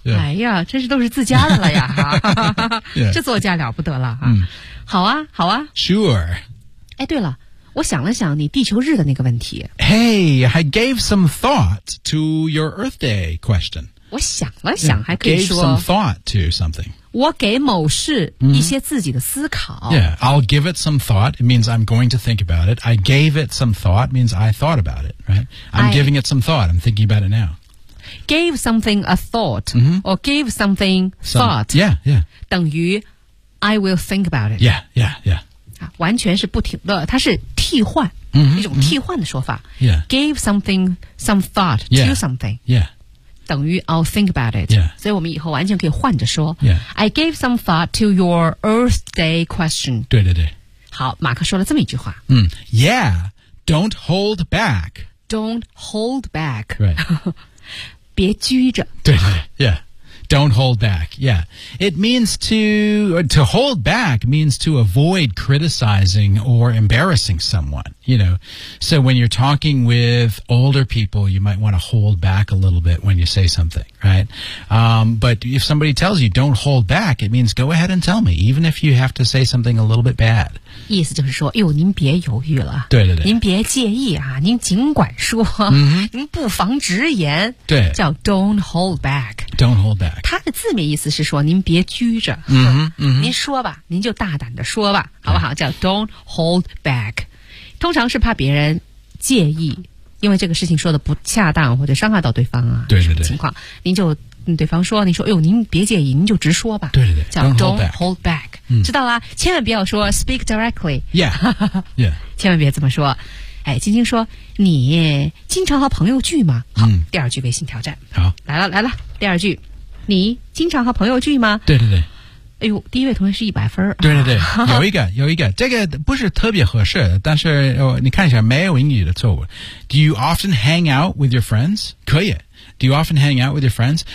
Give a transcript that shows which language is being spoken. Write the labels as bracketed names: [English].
[Chinese] 哎呀，真是都是自家的了呀！这座驾了不得了啊！好啊，好啊。 [English] Sure。 [Chinese] 哎，对了。我想了想你地球日的那个问题。 [English] Hey, I gave some thought to your Earth Day question. [Chinese] 我想了想还可以说。 [English] Gave some thought to something. [Chinese] 我给某事一些自己的思考。 [English] Mm-hmm. Yeah, I'll give it some thought. It means I'm going to think about it. I gave it some thought means I thought about it, right? I'm giving it some thought. I'm thinking about it now. Gave something a thought、 mm-hmm. or gave something thought. Yeah, yeah. [Chinese] 等于 [English] I will think about it. Yeah, yeah, yeah. [Chinese] 完全是不停的，它是替换、 mm-hmm, 一种替换的说法、 mm-hmm. yeah. [English] Gave something some thought to yeah. something yeah. [Chinese] 等于 [English] I'll think about it、 yeah. [Chinese] 所以我们以后完全可以换着说、 yeah. [English] I gave some thought to your Earth Day question [Chinese] 对对对好马克说了这么一句话、 [English] Yeah, don't hold back Don't hold back、 right. [Chinese] 别拘着 [English] 对对对、yeah. Don't hold back. Yeah. It means to hold back means to avoid criticizing or embarrassing someone, you know. So when you're talking with older people, you might want to hold back a little bit when you say something, right? But if somebody tells you don't hold back, it means go ahead and tell me, even if you have to say something a little bit bad. [Chinese] 意思就是说，哎呦，您别犹豫了。对对对。您别介意啊，您尽管说。 Mm-hmm. 您不妨直言。对。叫 [English] don't hold back. Don't hold back. [Chinese] 它的字面意思是说您别拘着、 mm-hmm. 您说吧您就大胆的说吧好不好、叫 [English] don't hold back. [Chinese] 通常是怕别人介意因为这个事情说的不恰当或者伤害到对方啊对对对情况您就对方说您说哎呦您别介意您就直说吧对对对叫 [English] don't hold back.、 [Chinese] 知道啦千万不要说 [English] speak directly. Yeah. Yeah. [Chinese] 千万别这么说。哎晶晶说你经常和朋友聚吗好、第二句微信挑战。好。来了来了。第二句，你经常和朋友聚吗？对对对。哎呦，第一位同学是一百分。对对对，有一个有一个，这个不是特别合适，但是、你看一下，没有英语的错误。 [English] Do you often hang out with your friends? [Chinese] 可以。 [English] Do you often hang out with your friends?